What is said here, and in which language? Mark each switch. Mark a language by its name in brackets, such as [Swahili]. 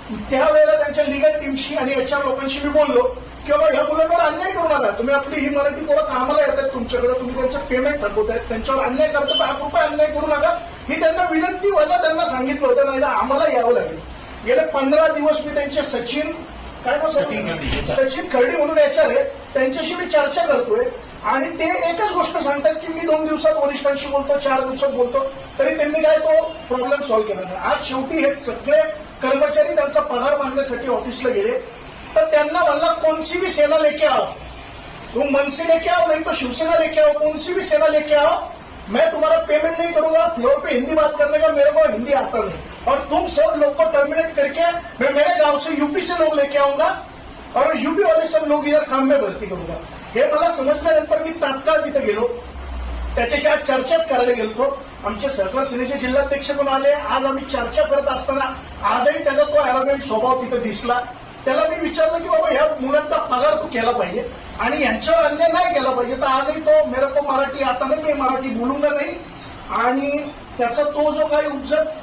[Marathi] त्यावेळेला त्यांच्या लिगल टीमशी आणि एचआर लोकांशी मी बोललो की बाबा ह्या मुलांवर अन्याय करू नका, तुम्ही आपली ही मराठी पोरं कामाला येतात तुमच्याकडे, तुम्ही त्यांचं पेमेंट थकवतायत, त्यांच्यावर अन्याय करतात, 8 रुपये अन्याय करू नका, ही त्यांना विनंती वजा त्यांना सांगितलं होतं, नाही आम्हाला यावं लागेल। गेले 15 दिवस मी त्यांचे सचिन खर्डी म्हणून एचआर आहे त्यांच्याशी मी चर्चा करतोय आणि ते एकच गोष्ट सांगतात की मी 2 दिवसात वरिष्ठांशी बोलतो, 4 दिवसात बोलतो, तरी त्यांनी काय तो प्रॉब्लेम सॉल्व्ह केला नाही। आज शेवटी हे सगळे कर्मचारी त्यांचा पगार मागण्यासाठी ऑफिसला गेले तर त्यांना म्हणला [Hindi] कौनसी भी सेना लेके आओ, तुम मनसे लेके आओ नहीं तो शिवसेना लेके आओ, कौनसी भी सेना लेके आओ, मैं तुम्हारा पेमेंट नहीं करूंगा, फ्लोर पे हिंदी बात करने का मेरे को हिंदी आता नहीं और तुम सब लोग को टर्मिनेट करके मैं मेरे गांव से यूपी से लोग लेके आऊंगा और यूपी वाले सब लोग इधर काम में भर्ती करूंगा। [Marathi] हे मला समजल्यानंतर मी तात्काळ तिथे गेलो, त्याच्याशी आज चर्चाच करायला गेलो। आमचे सहकार सेनेचे जिल्हाध्यक्ष पण आले। आज आम्ही चर्चा करत असताना आजही त्याचा तो अॅरोगंट स्वभाव तिथे दिसला। त्याला मी विचारलं की बाबा ह्या मुलांचा पगार तू केला पाहिजे आणि यांच्यावर अन्याय नाही केला पाहिजे, तर आजही तो [Hindi] मेरे को [Marathi] मराठी आता नाही, मी मराठी बोलूंगा नाही आणि त्याचा तो जो काही उपजत